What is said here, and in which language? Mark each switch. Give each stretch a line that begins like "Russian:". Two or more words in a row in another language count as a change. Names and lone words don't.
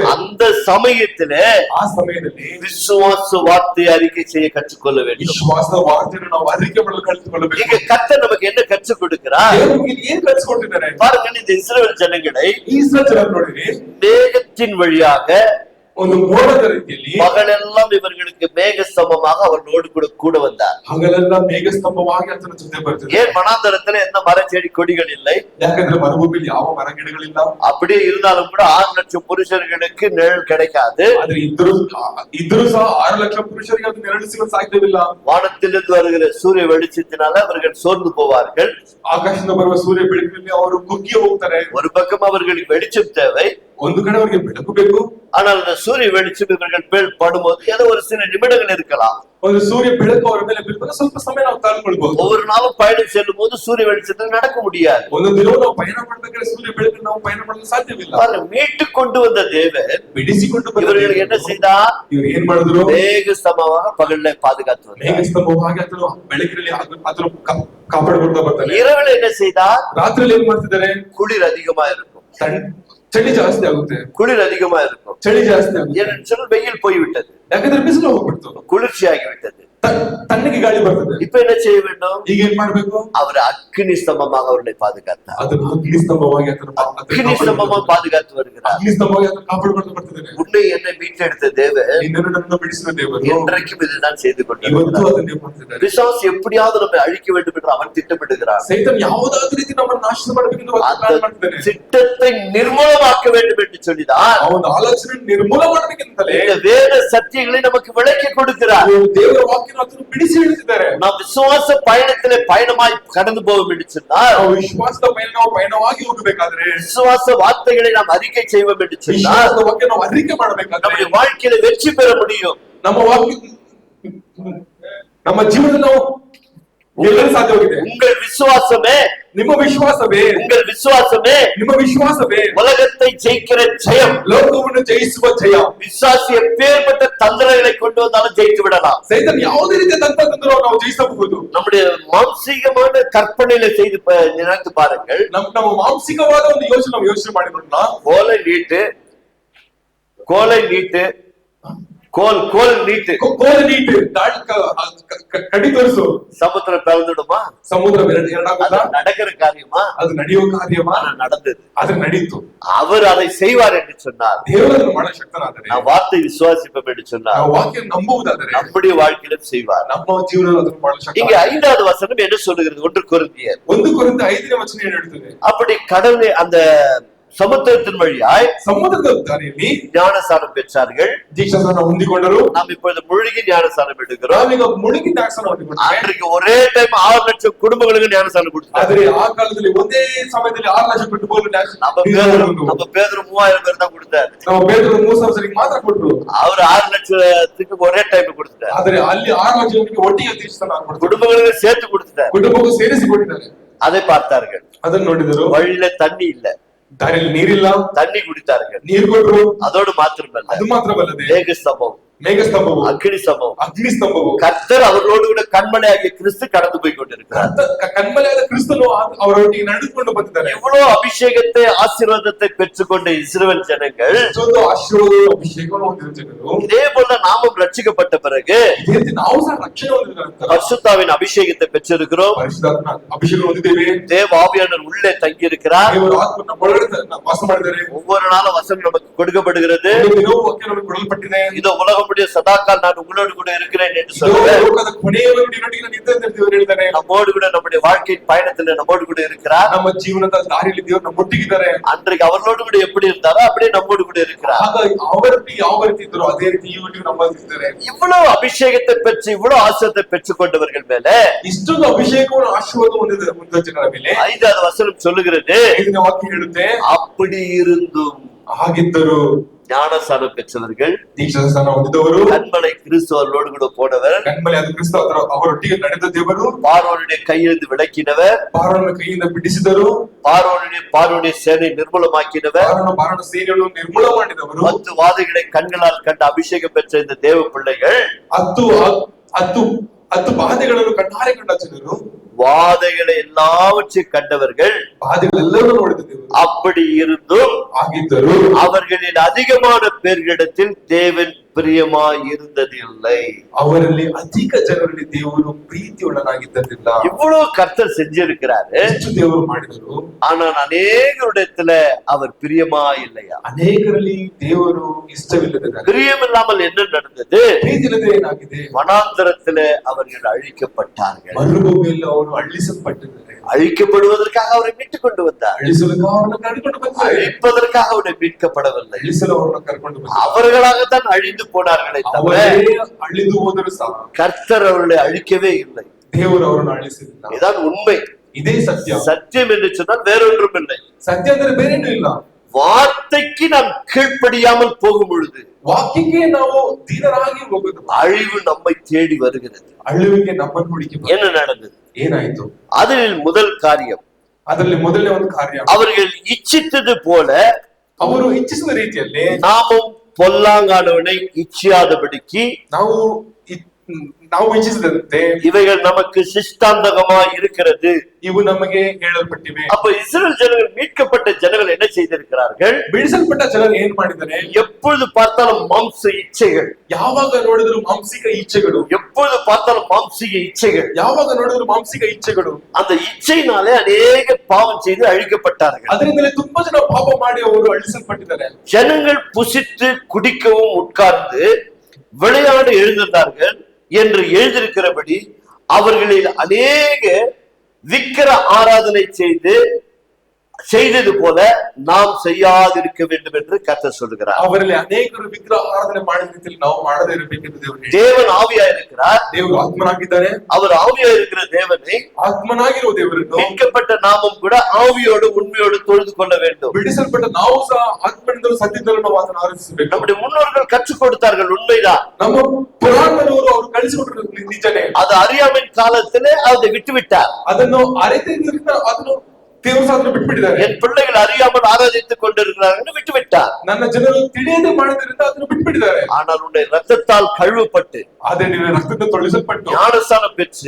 Tamil: அந்த சமயத்திலே
Kannada: ಆ ಸಮಯದಲ್ಲಿ
Tamil: விசுவாச வார்த்தை அறிக்கை செய்ய கற்றுக்கொள்ள வேண்டும்.
Kannada: ವಿಶ್ವಾಸದ ವಾರ್ತೆಯನ್ನು ನಾವು ಅರಿಕೆ ಮಾಡಲು ಕಲಿತುಕೊಳ್ಳಬೇಕು.
Tamil: இங்க கர்த்தர் நமக்கு என்ன கற்றுக் கொடுக்கிறார்?
Kannada: ದೇವರು ಏನ್ ಕಲಿಸಿಕೊಟ್ಟಿದ್ದಾರೆ?
Tamil: பாருங்கள், இந்த இஸ்ரவேல் ஜனங்களை
Kannada: ಇಸ್ರಾಯೇಲ್ ಜನರು ನೋಡಿರಿ,
Tamil: மேகத்தின் வழியாக
Kannada: ಒಂದು ಮೋಡದ ರೀತಿಯಲ್ಲಿ
Tamil: பகலெல்லாம் இவர்களுக்கு மேக ஸ்தம்பமாக அவர்களோடு கூட வந்தார்.
Kannada: ಹಗಲೆಲ್ಲ ಮೇಘ ಸ್ತಂಭವಾಗಿ ಆತನ ಜೊತೆ ಬರ್ತಿದೆ.
Tamil: ஏன் வனாந்தரத்துல எந்த மர செடி கொடிகள் இல்லை?
Kannada: ಯಾಕಂದ್ರೆ ಮರುಭೂಮಿಯಲ್ಲಿ ಯಾವ ಮರ ಗಿಡಗಳಿಲ್ಲ.
Tamil: அப்படியே இருந்தாலும் கூட 6 லட்சம் புருஷர்களுக்கு நிழல் கிடைக்காது.
Kannada: ಆದ್ರೆ ಇದ್ರೂ ಸಹ 6 ಲಕ್ಷ ಪುರುಷರಿಗೆ ಅದು ನೆರಳು ಸಿಗಲು ಸಾಧ್ಯವಿಲ್ಲ.
Tamil: வானத்திலிருந்து வருகிற சூரிய வெளிச்சத்தினால அவர்கள் சோர்ந்து போவார்கள்.
Kannada: ಆಕಾಶದಿಂದ ಬರುವ ಸೂರ್ಯ ಬೆಳಕಿನಲ್ಲಿ ಅವರು ಕುಗ್ಗಿ ಹೋಗ್ತಾರೆ.
Tamil: ஒரு பக்கம் அவர்களுக்கு வெளிச்சம் தேவை,
Kannada: ಒಂದು ಕಡೆ ಅವರಿಗೆ ಬೆಳಕು ಬೇಕು.
Tamil: ஆனால் அந்த சூரிய வெளிச்சம் இவர்கள் மேல் படும்போது ஏதோ ஒரு சில நிமிடங்கள் இருக்கலாம்.
Kannada: ಒಂದು ಸೂರ್ಯ ಬೆಳಕು ಅವರ ಮೇಲೆ ಬೀಳ್ತಾರೆ, ಸ್ವಲ್ಪ ಸಮಯ ನಾವು ತಾಳ್ಕೊಳ್ಬಹುದು.
Tamil: ஒவ்வொரு நாளும் பயணம் செல்லும் போது சூரிய வெளிச்சத்தில் நடக்க முடியாது.
Kannada: ಒಂದು ದಿನ ನಾವು ಪಯಣ ಮಾಡ್ಬೇಕಾದ್ರೆ ಸೂರ್ಯ ಬೆಳಕು ನಾವು ಪಯಣ ಮಾಡಲು ಸಾಧ್ಯವಿಲ್ಲ.
Tamil: மீட்டு கொண்டு வந்த தேவன்
Kannada: ಬಿಡಿಸಿಕೊಂಡು
Tamil: இவர்களுக்கு என்ன செய்தார்?
Kannada: ಇವರು ಏನ್ ಮಾಡಿದ್ರು?
Tamil: மேக ஸ்தம்பமாக பகல்ல பாதுகாத்து
Kannada: ಮೇಘ ಸ್ತಂಭವಾಗಿ ಆತನು ಬೆಳಕಿನಲ್ಲಿ ಆತನು ಕಾಪಾಡಿಕೊಳ್ತಾ ಬರ್ತಾನೆ.
Tamil: இரவுல என்ன செய்தார்?
Kannada: ರಾತ್ರಿಯಲ್ಲಿ ಏನ್ ಮಾಡ್ತಿದ್ದಾರೆ?
Tamil: குளிர் அதிகமா இருக்கும்,
Kannada: ಚಳಿ ಜಾಸ್ತಿ ಆಗುತ್ತೆ.
Tamil: குளிர் அதிகமா இருக்கும்,
Kannada: ಚಳಿ ಜಾಸ್ತಿ ಆಗುತ್ತೆ.
Tamil: ஏனென்றால் வெயில் போய்விட்டது,
Kannada: ಯಾಕಂದ್ರೆ ಬಿಸಿಲು ಹೋಗ್ಬಿಡ್ತು,
Tamil: குளிர்ச்சி ஆகிவிட்டது.
Kannada: ತಣ್ಣಗೆ ಗಾಳಿ ಬರ್ತದೆ.
Tamil: இப்ப என்ன செய்ய வேண்டும்?
Kannada: ಈಗ ಏನ್ ಮಾಡ್ಬೇಕು?
Tamil: அவர் அக்னி ஸ்தம்பமாக அவர்களை பாதுகாத்தார்.
Kannada: ಅದನ್ನು ಅಗ್ನಿ ಸ್ತಂಭವಾಗಿ
Tamil: அக்னி ஸ்தம்பமாக பாதுகாத்து வருகிறார்.
Kannada: ಅಗ್ನಿ ಸ್ತಂಭವಾಗಿ ಅದನ್ನು ಕಾಪಾಡಿಕೊಂಡು ಬರ್ತಿದ್ದಾನೆ.
Tamil: உன்னை என்னை மீட்டெடுத்த தேவன்
Kannada: ನಿನ್ನನ್ನು ನನ್ನನ್ನು ಬಿಡಿಸಿದ ದೇವರು
Tamil: என்றைக்கும் இதுதான் செய்து
Kannada: ಇವತ್ತು
Tamil: கொண்டிருக்கிறார்.
Kannada: ಅದನ್ನೇ ಮಾಡ್ತಿದ್ದಾರೆ.
Tamil: பிசாசு எப்படியாவது நம்மை அழிக்க வேண்டும் என்று அவன் திட்டமிடுகிறான்.
Kannada: ಸೈತಾನ್ ಯಾವುದಾದ್ರೂ ರೀತಿ ನಮ್ಮನ್ನು ನಾಶ ಮಾಡಬೇಕೆಂದು ಪ್ಲಾನ್ ಮಾಡ್ತಿದ್ದಾನೆ.
Tamil: திட்டத்தை நிர்மூலமாக்க வேண்டும் என்று சொல்லிதான்
Kannada: ಅವನ ಆಲೋಚನೆ ನಿರ್ಮೂಲ ಮಾಡಬೇಕೆಂತಲೇ
Tamil: இந்த வேத சத்தியங்களை நமக்கு விளக்கி கொடுக்கிறார்.
Kannada: ದೇವರ ವಾಕ್ಯವನ್ನು ಅದನ್ನು ಬಿಡಿಸಿ ಹೇಳ್ತಿದ್ದಾರೆ.
Tamil: நாம் விசுவாச பயணத்திலே பயணமாய் கடந்து போவோம் என்று சொன்னால்,
Kannada: ನಾವು ವಿಶ್ವಾಸದ ಪಯಣವಾಗಿ ಹೋಗಬೇಕಾದ್ರೆ,
Tamil: விசுவாச வார்த்தைகளை நாம் அறிக்கை செய்வோம் என்று சொன்னால்,
Kannada: ವಿಶ್ವಾಸದ ವಾಕ್ಯ ನಾವು ಅರಿಕೆ ಮಾಡಬೇಕಾದ್ರೆ
Tamil: நம்முடைய வாழ்க்கையில வெற்றி பெற முடியும்.
Kannada: ನಮ್ಮ ವಾಕ್ಯ ನಮ್ಮ ಜೀವನದಲ್ಲಿ ನಾವು ಗೆಲ್ಲಲು ಸಾಧ್ಯವಾಗಿದೆ.
Tamil: உங்கள் விசுவாசமே,
Kannada: ನಿಮ್ಮ ವಿಶ್ವಾಸವೇ,
Tamil: உங்கள் விசுவாசமே
Kannada: ನಿಮ್ಮ ವಿಶ್ವಾಸವೇ
Tamil: உலகத்தை ஜெயிக்கிற ஜெயம்.
Kannada: ಲೋಕವನ್ನು ಜಯಿಸುವ ಜಯ.
Tamil: விசுவாசி எப்பேற்பட்ட தந்திரங்களை கொண்டு வந்தாலும் ஜெயித்து விடலாம்.
Kannada: ಸೈತಾನ್ ಯಾವುದೇ ರೀತಿಯ ತಂತ್ರದಿಂದ ನಾವು ಜಯಿಸಬಹುದು.
Tamil: நம்முடைய மாம்சீகமான கற்பனையில செய்து நினைத்து பாருங்கள்.
Kannada: ನಮ್ಮ ಮಾನಸಿಕವಾದ ಒಂದು ಯೋಚನೆ ನಾವು ಯೋಚನೆ ಮಾಡಿಕೊಂಡ
Tamil: கோலை நீட்டு, கோலை நீட்டு, கோல் நீட்டு,
Kannada: ಕೋಲ್ ನೀಟ್ ಕಡಿ ತೋರಿಸು.
Tamil: சமுத்திரம் பிளந்துடுமா?
Kannada: ಸಮುದ್ರ ಎರಡಾಗುತ್ತಾ?
Tamil: நடக்கிற காரியமா?
Kannada: ಅದು ನಡೆಯುವ ಕಾರ್ಯமா?
Tamil: நடந்தது,
Kannada: ಅದು ನಡೀತು.
Tamil: அவர் அதை செய்வார் என்று சொன்னார்.
Kannada: ದೇವರನ್ನು ಮಾಡೋ ಶಕ್ತನಾದರೆ,
Tamil: நான் வார்த்தை விசுவாசிப்போம் என்று சொன்னார்.
Kannada: ನಾವು ವಾಕ್ಯ ನಂಬುವುದಾದರೆ
Tamil: நம்முடைய வாழ்க்கையிலும் செய்வார்.
Kannada: ನಮ್ಮ ಜೀವನದಲ್ಲಿ ಅದನ್ನು ಮಾಡೋ ಶಕ್ತಿ.
Tamil: இங்க 5வது வசனம் என்ன சொல்லுகிறது? 1 கொரிந்தியர்
Kannada: 1 ಕೊರಿಂಥ 5ನೇ ವಚನ ಏನು ಹೇಳುತ್ತದೆ?
Tamil: அப்படி கடல் அந்த சமுத்திரத்தின் வழியாய்
Kannada: ಸಮುದ್ರದ ದಾರಿಯಲ್ಲಿ
Tamil: ஞானஸ்நானம் பெற்றார்கள்.
Kannada: ದೀಕ್ಷಾಸ್ನಾನ ಹೊಂದಿಕೊಂಡರು.
Tamil: நாம் இப்பொழுது முழுகி ஞானஸ்நானம் எடுக்கிறோம்.
Kannada: ನಾವೀಗ ಮುಳುಗಿ ಜ್ಞಾನಸ್ನಾನ ಹೊಂದಿಕೊಂಡರೆ,
Tamil: அன்றைக்கு ஒரே டைம் 6 லட்சம் குடும்பங்களுக்கு ஞானஸ்நானம் கொடுத்தார்.
Kannada: ಆದರೆ ಆ ಕಾಲದಲ್ಲಿ ಒಂದೇ ಸಮಯದಲ್ಲಿ 6 ಲಕ್ಷ ಕುಟುಂಬಗಳು
Tamil: நம்ம பேதுரு 3000 பேர் தான் கொடுத்தார்.
Kannada: ನಾವು ಬೇದರು 3000 ಜನರಿಗೆ ಮಾತ್ರ ಕೊಟ್ಟರು.
Tamil: அவர் 6 லட்சத்துக்கு ஒரே டைம் கொடுத்தார்.
Kannada: ಆದರೆ ಅಲ್ಲಿ 6 ಲಕ್ಷ ಜನರಿಗೆ ಒಟ್ಟಿಗೆ ದೀಕ್ಷಾಸ್ನಾನ ಕೊಟ್ಟರು.
Tamil: குடும்பங்களுக்கு சேர்த்து கொடுத்தார்.
Kannada: ಕುಟುಂಬಕ್ಕೂ ಸೇರಿಸಿ ಕೊಟ್ಟಿದ್ದಾರೆ.
Tamil: அதை பார்த்தார்கள்.
Kannada: ಅದನ್ನು ನೋಡಿದರು.
Tamil: வழியில தண்ணி இல்ல,
Kannada: ದಾರಿಯಲ್ಲಿ ನೀರಿಲ್ಲ,
Tamil: தண்ணி குடித்தார்கள்.
Kannada: ನೀರು ಕೊಟ್ಟರು.
Tamil: அதோடு மாத்திரமல்ல,
Kannada: ಅದು ಮಾತ್ರವಲ್ಲದೆ
Tamil: மேக ஸ்தம்பம்,
Kannada: ಮೇಘಸ್ತಂಭವು,
Tamil: அக்னி ஸ்தம்பம்,
Kannada: ಅಗ್ನಿ ಸ್ತಂಭವು,
Tamil: கர்த்தர் அவர்களோடு கூட கண்மலையாகிய கிறிஸ்து கடந்து போய் கொண்டிருக்கிறார்.
Kannada: ಕಣ್ಮಲೆಯಾದ ಕ್ರಿಸ್ತನು ಅವರೊಟ್ಟಿಗೆ ನಡೆದುಕೊಂಡು ಬಂದಿದ್ದಾನೆ.
Tamil: எவ்வளவு அபிஷேகத்தை ஆசீர்வாதத்தை பெற்றுக்கொண்ட இஸ்ரவேல் ஜனங்கள்,
Kannada: ಇಷ್ಟೊಂದು ಆಶೀರ್ವಾದ ಅಭಿಷೇಕವನ್ನು ಹೊಂದಿದ ಜನರು,
Tamil: இதே போல நாமும் ரட்சிக்கப்பட்ட பிறகு
Kannada: ಇದೇ ರೀತಿ ನಾವು ಸಹ ರಕ್ಷಣೆ ಹೊಂದಿದ ನಂತರ
Tamil: பரிசுத்தாவின் அபிஷேகத்தை பெற்றிருக்கிறோம்.
Kannada: ಪರಿಶುದ್ಧಾತ್ಮ ಅಭಿಷೇಕ ಹೊಂದಿದ್ದೇವೆ.
Tamil: தேவ ஆவியானவர் உள்ளே தங்கி இருக்கிறார்.
Kannada: ದೇವರ ಆತ್ಮ ನಮ್ಮೊಳಗಡೆ ವಾಸ ಮಾಡಿದ್ದಾರೆ.
Tamil: ஒவ்வொரு நாளும் வசனம் நமக்கு கொடுக்கப்படுகிறது.
Kannada: ದಿನವೂ ವಾಕ್ಯ ನಮಗೆ ಕೊಡಲ್ಪಟ್ಟಿದೆ.
Tamil: இதோ உலகமுடைய சதாக்கால் நான் உங்களோடு கூட இருக்கிறேன் என்று சொல்லுவேன்.
Kannada: ಲೋಕದ ಕೊನೆಯವರೆಗೂ ನಿನ್ನೊಟ್ಟಿಗೆ ನಾನು ಇದ್ದೇನೆ ಎಂದು ದೇವರು ಹೇಳಿದ್ದಾನೆ.
Tamil: நம்மோடு கூட நம்முடைய வாழ்க்கையின் பயணத்துல நம்மோடு கூட இருக்கிறார்.
Kannada: ನಮ್ಮ ಜೀವನದ ದಾರಿಯಲ್ಲಿ ದೇವರು ನಮ್ಮೊಟ್ಟಿಗಿದ್ದಾರೆ.
Tamil: அன்றைக்கு அவர்களோடு கூட எப்படி இருந்தாரோ அப்படியே நம்மோடு கூட இருக்கிறார்.
Kannada: ಆಗ ಅವರೊಟ್ಟಿಗೆ ಯಾವ ರೀತಿ ಇದ್ರು ಅದೇ ರೀತಿ ಇವತ್ತಿಗೂ ನಮ್ಮೊಟ್ಟಿಗಿದ್ದಾರೆ.
Tamil: இவ்வளவு அபிஷேகத்தை பெற்று இவ்வளவு ஆசீர்வாதத்தை பெற்றுக் கொண்டவர்கள் மேல
Kannada: ಇಷ್ಟೊಂದು ಅಭಿಷೇಕವನ್ನು ಆಶೀರ್ವಾದ ಹೊಂದಿದ ಜನರ ಮೇಲೆ
Tamil: 5வது வசனம் சொல்லுகிறது,
Kannada: ಇದನ್ನ ವಾಕ್ಯ ಹೇಳುತ್ತೆ,
Tamil: அப்படி இருந்தும்
Kannada: ಆಗಿದ್ದರು.
Tamil: ஞானஸ்தானம் பெற்றவர்கள்,
Kannada: ದೀಕ್ಷಾಸ್ನಾನ ಹೊಂದಿದವರು,
Tamil: கண்மலை கிறிஸ்து அவர்களோடு கூட போனவர்,
Kannada: ಕಣ್ಮಲೆ ಅದು ಕ್ರಿಸ್ತ ಅವರೊಟ್ಟಿಗೆ ನಡೆದ ದೇವರು,
Tamil: பார்வோனுடைய கையிலிருந்து விலக்கினவர்,
Kannada: ಪಾರನ ಕೈಯಿಂದ ಬಿಡಿಸಿದರು,
Tamil: பார்வோனுடைய சேனை நிர்மூலமாக்கினவர்,
Kannada: ಪಾರನ ಸೇನೆಯನ್ನು ನಿರ್ಮೂಲ ಮಾಡಿದವರು,
Tamil: 10 வாதைகளை கண்களால் கண்டு அபிஷேகம் பெற்ற இந்த தேவ பிள்ளைகள்,
Kannada: 10 ಬಾಧೆಗಳನ್ನು ಕಣ್ಣಾರೆ ಕಂಡ ಜನರು,
Tamil: வாதைகளை எல்லாவற்றையும் கண்டவர்கள்,
Kannada: ಬಾಧೆಗಳೆಲ್ಲವೂ ನೋಡಿದ ದೇವರು.
Tamil: அப்படி இருந்தும்
Kannada: ಆಗಿದ್ದರು
Tamil: அவர்களில் அதிகமான பேர்களிடத்தில் தேவன் பிரியமாய் இருந்ததில்லை.
Kannada: ಅವರಲ್ಲಿ ಅಧಿಕ ಜನರಲ್ಲಿ ದೇವರು ಪ್ರೀತಿಯುಳ್ಳನಾಗಿದ್ದಿಲ್ಲ.
Tamil: இவ்வளவு கர்த்தர் செஞ்சிருக்கிறாரு,
Kannada: ಎಷ್ಟು ದೇವರು ಮಾಡಿದರು,
Tamil: ஆனால் அநேகரிடத்துல அவர் பிரியமாய் இல்லையா?
Kannada: ಅನೇಕರಲ್ಲಿ ದೇವರು ಇಷ್ಟವಿಲ್ಲದ
Tamil: பிரியம் இல்லாமல் என்ன நடந்தது?
Kannada: ಪ್ರೀತಿ ಇಲ್ಲದೆ ಏನಾಗಿದೆ?
Tamil: வனாந்தரத்துல அவர்கள் அழிக்கப்பட்டார்கள்.
Kannada: ಮರುಭೂಮಿಯಲ್ಲಿ ಅವರು ಅಳಿಸಲ್ಪಟ್ಟಿದ್ದಾರೆ.
Tamil: அழிக்கப்படுவதற்காக அவரை மீட்டுக் கொண்டு வந்தார்,
Kannada: ಅಳಿಸಲು ಅವರನ್ನು ಕರ್ಕೊಂಡು ಬಂದರು.
Tamil: அழிப்பதற்காக அவரை மீட்கப்படவில்லை.
Kannada: ಅಳಿಸಲು ಅವರನ್ನು ಕರ್ಕೊಂಡು ಬಂದರು.
Tamil: அவர்களாகத்தான் அழிந்து போனார்களே தவிர
Kannada: ಅವರೇ ಅಳಿದು ಹೋದರು ಸಹ
Tamil: கர்த்தர் அவர்களை அழிக்கவே இல்லை.
Kannada: ದೇವರು ಅವರನ್ನು ಅಳಿಸಲಿಲ್ಲ.
Tamil: இதுதான் உண்மை.
Kannada: ಇದೇ ಸತ್ಯ.
Tamil: சத்தியம் என்று சொன்னால் வேறொன்றும் இல்லை.
Kannada: ಸತ್ಯ ಅಂದ್ರೆ ಬೇರೇನೂ ಇಲ್ಲ.
Tamil: வார்த்தைக்கு நாம் கீழ்ப்படியாமல் போகும் பொழுது
Kannada: ವಾಕ್ಯಕ್ಕೆ ನಾವು ದೀನರಾಗಿ ಹೋಗುದು,
Tamil: அழிவு நம்மை தேடி வருகிறது.
Kannada: ಅಳುವಿಗೆ ನಮ್ಮನ್ನು ಹುಡುಕಿ
Tamil: என்ன நடந்தது?
Kannada: ಏನಾಯ್ತು?
Tamil: அதில் முதல் காரியம்,
Kannada: ಅದರಲ್ಲಿ ಮೊದಲನೇ ಒಂದು ಕಾರ್ಯ,
Tamil: அவர்கள் இச்சித்தது போல
Kannada: ಅವರು ಇಚ್ಛಿಸಿದ ರೀತಿಯಲ್ಲಿ
Tamil: நாமும் பொல்லாங்கானவனை இச்சியாதபடிக்கு
Kannada: ನಾವು ಇಚ್ಛಿಸಿದಂತೆ
Tamil: இவைகள் நமக்கு சிஷ்டாந்தகமா இருக்கிறது.
Kannada: ಇವು ನಮಗೆ ಹೇಳಲ್ಪಟ್ಟಿವೆ.
Tamil: அப்ப இஸ்ரேல் ஜனங்கள், மீட்கப்பட்ட ஜனங்கள் என்ன செய்திருக்கிறார்கள்?
Kannada: ಬಿಡಿಸಲ್ಪಟ್ಟ ಜನರು ಏನ್ ಮಾಡಿದ್ದಾರೆ?
Tamil: எப்பொழுது பார்த்தாலும் மாம்ச இச்சைகள்,
Kannada: ಯಾವಾಗ ನೋಡಿದ್ರು ಮಾಂಸಿಕ ಇಚ್ಛೆಗಳು,
Tamil: எப்பொழுது பார்த்தாலும் மாம்சிக இச்சைகள்,
Kannada: ಯಾವಾಗ ನೋಡಿದ್ರು ಮಾಂಸಿಕ ಇಚ್ಛೆಗಳು.
Tamil: அந்த இச்சையினாலே அநேக பாவம் செய்து அழிக்கப்பட்டார்கள்.
Kannada: ಅದರಿಂದಲೇ ತುಂಬಾ ಜನ ಪಾಪ ಮಾಡಿ ಅವರು ಅಳಿಸಲ್ಪಟ್ಟಿದ್ದಾರೆ.
Tamil: ஜனங்கள் புசித்து குடிக்கவும் உட்கார்ந்து விளையாட எழுந்தார்கள் என்று எழுதியிருக்கிறபடி அவர்களில் அநேக விக்கிர ஆராதனை செய்தது போல நாம் செய்யாதிருக்க வேண்டும் என்று கர்த்தர் சொல்கிறார்.
Kannada: ಅವರಲ್ಲಿ ಅನೇಕರು ವಿಗ್ರಹ ಆರಾಧನೆ ಮಾಡಿದ ರೀತಿಯಲ್ಲಿ ನಾವು ಮಾಡದೇ ಇರಬೇಕೆಂದು ದೇವರು.
Tamil: தேவன் ஆவியா இருக்கிறார்,
Kannada: ದೇವರು ಆತ್ಮನಾಗಿದ್ದಾರೆ.
Tamil: அவர் ஆவியா இருக்கிற தேவனை,
Kannada: ಆತ್ಮನಾಗಿರುವ ದೇವರನ್ನು
Tamil: மீட்கப்பட்ட நாமும் கூட ஆவியோடு உண்மையோடு தொழுது கொள்ள வேண்டும்.
Kannada: ಬಿಡಿಸಲ್ಪಟ್ಟ ನಾವು ಸಹ ಆತ್ಮನಿಂದಲೂ ಸತ್ಯದಿಂದಲೂ ನಾವು ಅದನ್ನು ಆರಾಧಿಸಬೇಕು.
Tamil: நம்முடைய முன்னோர்கள் கற்றுக் கொடுத்தார்கள், உண்மைதான்.
Kannada: ನಮ್ಮ ಪುರಾಣದವರು ಅವರು ಕಲಿಸಿಕೊಟ್ಟರು ನಿಜನೇ.
Tamil: அது அறியாமையின் காலத்திலே அதை விட்டுவிட்டார்.
Kannada: ಅದನ್ನು ಅರಿತಿದ್ದರಿಂದ ಅದನ್ನು ದೇವರು ಸಹ ಅದನ್ನು ಬಿಟ್ಬಿಟ್ಟಿದ್ದಾರೆ.
Tamil: என் பிள்ளைகள் அறியாமல் ஆராதித்துக் கொண்டிருக்கிறார்கள் விட்டுவிட்டார்.
Kannada: ನನ್ನ ಜನರು ತಿಳಿಯದೆ ಮಾಡಿದ್ರಿಂದ ಅದನ್ನು ಬಿಟ್ಬಿಟ್ಟಿದ್ದಾರೆ.
Tamil: ஆனால் உன்னை ரத்தத்தால் கழுவப்பட்டு,
Kannada: ಅದೇ ನಿನ್ನ ರಕ್ತದಿಂದ ತೊಳಿಸಲ್ಪಟ್ಟು,
Tamil: ஞானஸ்தானம் பெற்று,